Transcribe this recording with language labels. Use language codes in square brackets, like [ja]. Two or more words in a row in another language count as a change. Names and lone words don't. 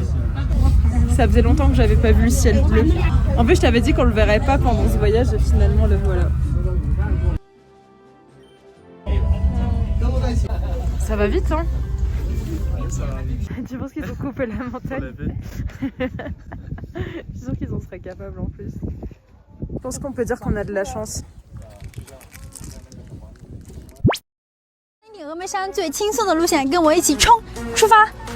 [fr] Ça faisait longtemps que j'avais pas vu le ciel bleu. En fait je t'avais dit qu'on le verrait pas pendant ce voyage et finalement le voilà. Ça va vite hein. Ça va vite. Tu penses qu'ils ont coupé la montagne? Je suis sûre qu'ils en seraient capables en plus. Je pense qu'on peut dire qu'on a de la chance. [zh] 女峨眉山最轻松的路线，跟我一起冲！出发！